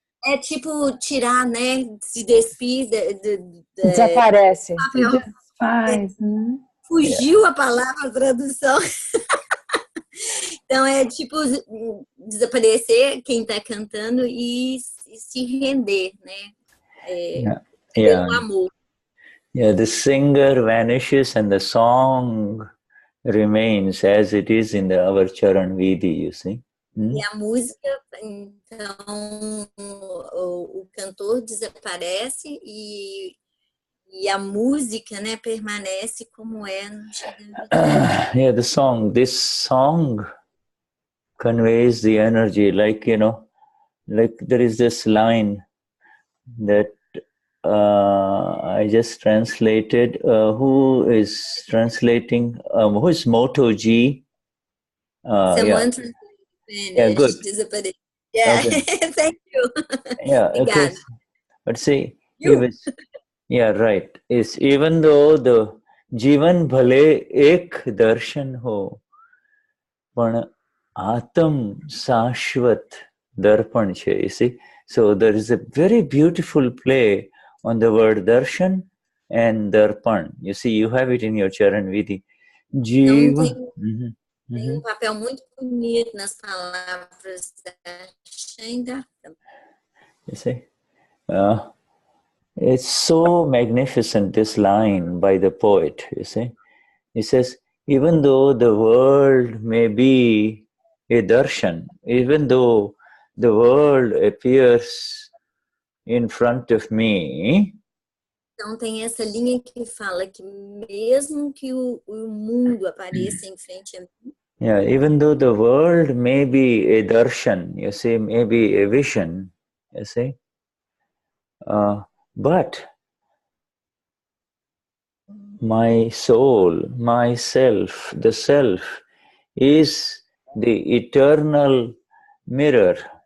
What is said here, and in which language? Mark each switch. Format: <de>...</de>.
<pt>É tipo tirar, né, se despir, desaparece, se desfaz, né? fugiu a palavra, a tradução. Então é tipo desaparecer quem está cantando e se render, né? Pelo amor.</pt> <en>Yeah, the singer vanishes and the song remains as it is in our Charan Vidhi, you see.</en> <pt>E a música, então, o cantor desaparece e a música, né, permanece como é no Charan Vidhi.</pt> <en>Yeah, this song conveys the energy, like, you know, like there is this line that I just translated. Who is translating? Who is Moto G? Someone translated Yeah, good. Disappeared. Yeah, okay. Thank you. Yeah, okay. But see, yeah, right. Is even though the</en> <gu>Jivan Bhale ek darshan ho, पण Atam Sashvat Darpan che,</gu> <en>you see. So there is a very beautiful play on the word darshan and darpan. You see, you have it in your Charan Vidhi. Jiva.</en> <pt>Tem papel muito bonito nas palavras darshan e darpan.</pt> <en>You see. It's so magnificent, this line by the poet, you see. He says, even though the world may be a darshan, even though the world appears in front of me.</en> <pt>Então tem essa linha que fala que mesmo que o mundo apareça em frente a mim.</pt> <en>Yeah, even though the world may be a darshan, you see, maybe a vision, you see. But my soul, myself, the self is the eternal mirror.</en>